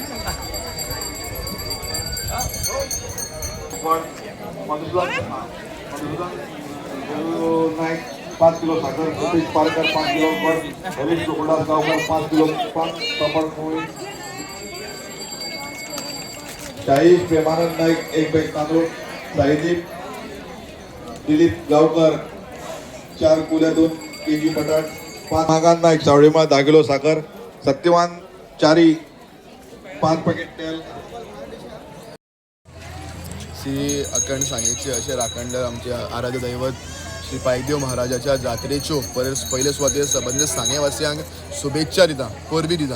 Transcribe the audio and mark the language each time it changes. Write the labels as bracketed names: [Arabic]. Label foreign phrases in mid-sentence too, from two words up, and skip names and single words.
[Konkani] नाईक 5 किलो साखर, सतीश पारकर 5 किलो हरीश चोपडा गावकर 5 किलो पापड पोळी, शाही प्रेमानंद नाईक 1 बॅग तांदूळ, साहिदीप दिलीप गावकर 4 कुल्या 2 केजी बटाट, 5 मागान नाईक सावळीमा 10 किलो साखर, सत्यवान चारी 5 पॅकेट तेल. श्री अखंड सांगेचे असे राखणदार आमचे आराध्य दैवत श्री पायदेव महाराजाच्या जात्रेच्यो पहिले सुवातेर सबंद सांगेवासियांक शुभेच्छा दिता, परबी दिता.